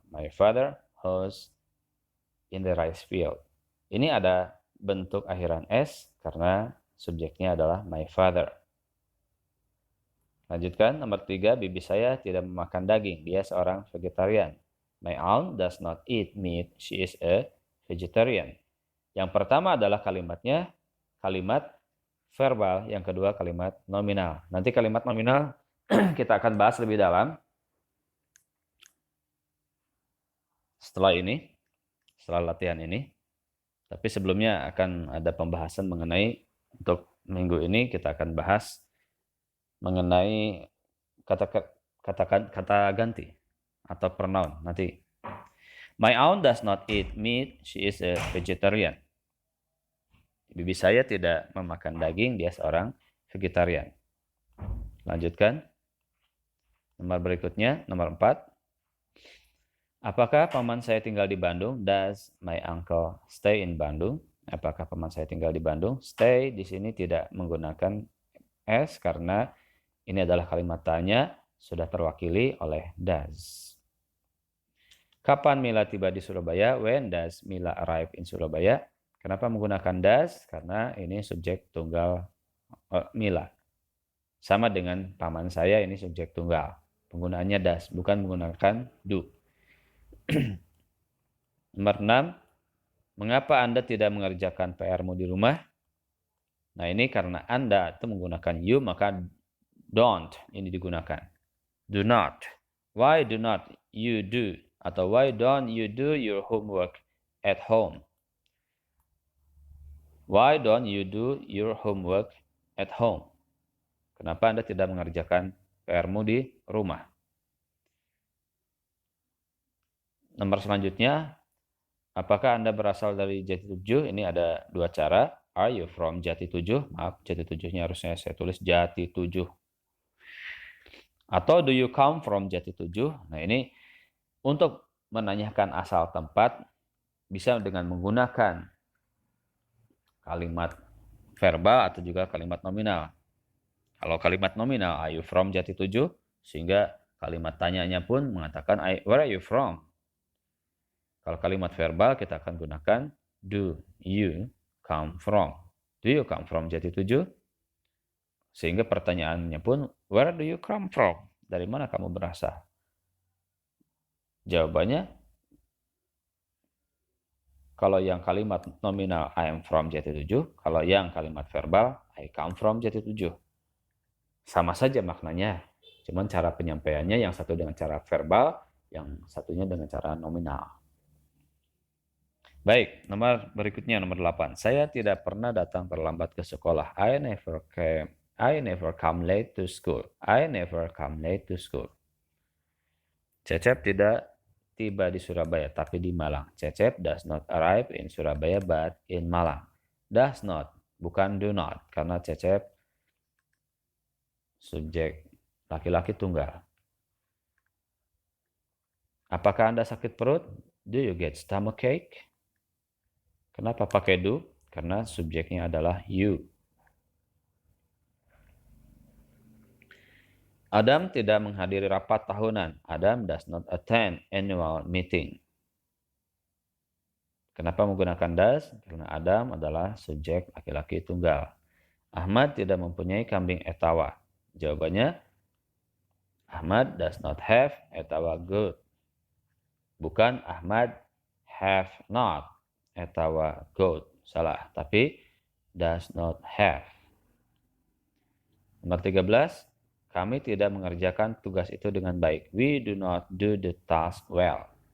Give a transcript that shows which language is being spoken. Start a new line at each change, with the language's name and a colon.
English: My father hoes in the rice field.
Indonesian: Ini ada bentuk akhiran s karena subjeknya adalah my father. Lanjutkan, nomor 3, bibi saya tidak memakan daging. Dia seorang vegetarian.
English: My aunt does not eat meat. She is a vegetarian.
Indonesian: Yang pertama adalah kalimatnya kalimat verbal, yang kedua kalimat nominal. Nanti kalimat nominal kita akan bahas lebih dalam setelah ini, setelah latihan ini. Tapi sebelumnya akan ada pembahasan mengenai, untuk minggu ini kita akan bahas mengenai kata ganti atau pronoun nanti.
English: My aunt does not eat meat, she is a vegetarian.
Indonesian: Bibi saya tidak memakan daging, dia seorang vegetarian. Lanjutkan. Nomor berikutnya, nomor 4. Apakah paman saya tinggal di Bandung?
English: Does my uncle stay in Bandung?
Indonesian: Apakah paman saya tinggal di Bandung? Stay di sini tidak menggunakan S karena ini adalah kalimat tanya, sudah terwakili oleh does. Kapan Mila tiba di Surabaya?
English: When does Mila arrive in Surabaya?
Indonesian: Kenapa menggunakan does? Karena ini subjek tunggal Mila. Sama dengan paman saya, ini subjek tunggal. Penggunaannya does, bukan menggunakan do. Nomor 6. Mengapa Anda tidak mengerjakan PR-mu di rumah? Nah, ini karena Anda itu menggunakan you, maka don't ini digunakan.
English: Do not. Why do not you do? Atau why don't you do your homework at home? Why don't you do your homework at home?
Indonesian: Kenapa Anda tidak mengerjakan PR-mu di rumah? Nomor selanjutnya, apakah Anda berasal dari Jati 7? Ini ada dua cara.
English: Are you from Jati 7?
Indonesian: Maaf, Jati 7-nya harusnya saya tulis Jati 7.
English: Atau do you come from Jati 7?
Indonesian: Nah, ini untuk menanyakan asal tempat bisa dengan menggunakan kalimat verbal atau juga kalimat nominal. Kalau kalimat nominal,
English: are you from Jati 7?
Indonesian: Sehingga kalimat tanyanya pun mengatakan,
English: where are you from?
Indonesian: Kalau kalimat verbal kita akan gunakan,
English: do you come from? Do you come from Jati 7?
Indonesian: Sehingga pertanyaannya pun,
English: where do you come from?
Indonesian: Dari mana kamu berasal? Jawabannya, kalau yang kalimat nominal
English: I am from Jati 7,
Indonesian: kalau yang kalimat verbal
English: I come from Jati 7.
Indonesian: Sama saja maknanya, cuman cara penyampaiannya yang satu dengan cara verbal, yang satunya dengan cara nominal. Baik, nomor berikutnya nomor 8. Saya tidak pernah datang terlambat ke sekolah.
English: I never come late to school. I never come late to school.
Indonesian: Cecep tidak tiba di Surabaya, tapi di Malang.
English: Cecep does not arrive in Surabaya, but in Malang.
Indonesian: Does not, bukan do not, karena Cecep subjek laki-laki tunggal. Apakah Anda sakit perut?
English: Do you get stomachache?
Indonesian: Kenapa pakai do? Karena subjeknya adalah you. Adam tidak menghadiri rapat tahunan.
English: Adam does not attend annual meeting.
Indonesian: Kenapa menggunakan does? Karena Adam adalah subjek laki-laki tunggal. Ahmad tidak mempunyai kambing etawa.
English: Jawabannya, Ahmad does not have etawa goat. Bukan Ahmad have not etawa goat.
Indonesian: Salah, tapi does not have. Nomor 13, kami tidak mengerjakan tugas itu dengan baik.
English: We do not do the task well.